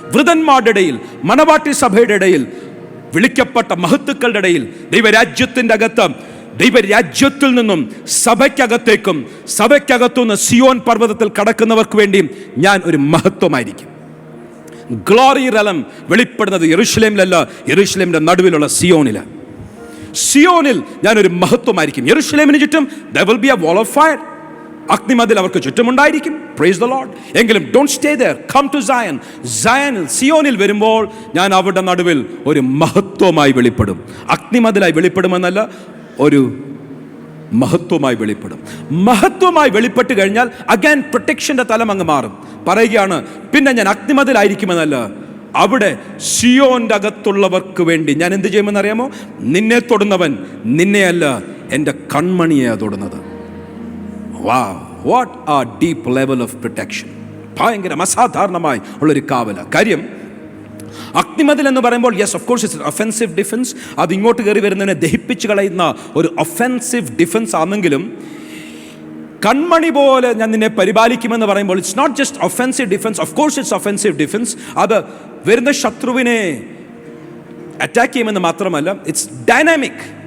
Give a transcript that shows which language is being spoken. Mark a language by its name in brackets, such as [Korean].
[Malayalam] വൃതന്മാരുടെ ഇടയിൽ, മണവാട്ടി സഭയുടെ ഇടയിൽ, വിളിക്കപ്പെട്ട മഹത്തുക്കളുടെ ഇടയിൽ, ദൈവരാജ്യത്തിൻ്റെ അകത്ത്, ദൈവരാജ്യത്തിൽ നിന്നും സഭയ്ക്കകത്തേക്കും, സഭയ്ക്കകത്തുനിന്ന് സിയോൻ പർവ്വതത്തിൽ കടക്കുന്നവർക്ക് വേണ്ടിയും ഞാൻ ഒരു മഹത്വമായിരിക്കും. ഗ്ലോറി റലം വെളിപ്പെടുന്നത് യെരുശലേമിലല്ല, യെരുശലേമിൻ്റെ നടുവിലുള്ള സിയോനിലാണ്. സിയോനിൽ ഞാനൊരു മഹത്വമായിരിക്കും. യെരുശലേമിന് ചുറ്റും [English] there will be a wall of fire. [Malayalam] അഗ്നിമതിൽ അവർക്ക് ചുറ്റുമുണ്ടായിരിക്കും. [English] Praise the lord. എങ്കിലും don't stay there, come to Zion. [Malayalam] സയനിൽ, സിയോനിൽ വരുമ്പോൾ ഞാൻ അവരുടെ നടുവിൽ ഒരു മഹത്വമായി വെളിപ്പെടും. അഗ്നിമതിലായി വെളിപ്പെടുമെന്നല്ല, ഒരു മഹത്വമായി വെളിപ്പെടും. മഹത്വമായി വെളിപ്പെട്ട് കഴിഞ്ഞാൽ അഗൈൻ പ്രൊട്ടക്ഷൻ്റെ തലം അങ്ങ് മാറും. പറയുകയാണ്, പിന്നെ ഞാൻ അഗ്നിമതിലായിരിക്കുമെന്നല്ല, അവിടെ സിയോൻ്റെ അകത്തുള്ളവർക്ക് വേണ്ടി ഞാൻ എന്ത് ചെയ്യുമെന്നറിയാമോ? നിന്നെ തൊടുന്നവൻ നിന്നെയല്ല, എൻ്റെ കൺമണിയാണ് തൊടുന്നത്. [English] Wow, what a deep level of protection. [Malayalam] ഭയങ്കരം അസാധാരണമായി ഉള്ളൊരു കാവല. കാര്യം, അഗ്നിമതിൽ എന്ന് പറയുമ്പോൾ [English] Yes of course it's offensive defence. [Malayalam] അത് ഇങ്ങോട്ട് കയറി വരുന്നതിനെ ദഹിപ്പിച്ച് കളയുന്ന ഒരു ഒഫെൻസീവ് ഡിഫൻസ് ആണെങ്കിലും, കൺമണി പോലെ ഞാൻ നിന്നെ പരിപാലിക്കുമെന്ന് പറയുമ്പോൾ [English] It's not just offensive defence. Of course it's offensive defence. [Malayalam] അത് വരുന്ന ശത്രുവിനെ അറ്റാക്ക് ചെയ്യുമെന്ന് മാത്രമല്ല, [English] It's dynamic.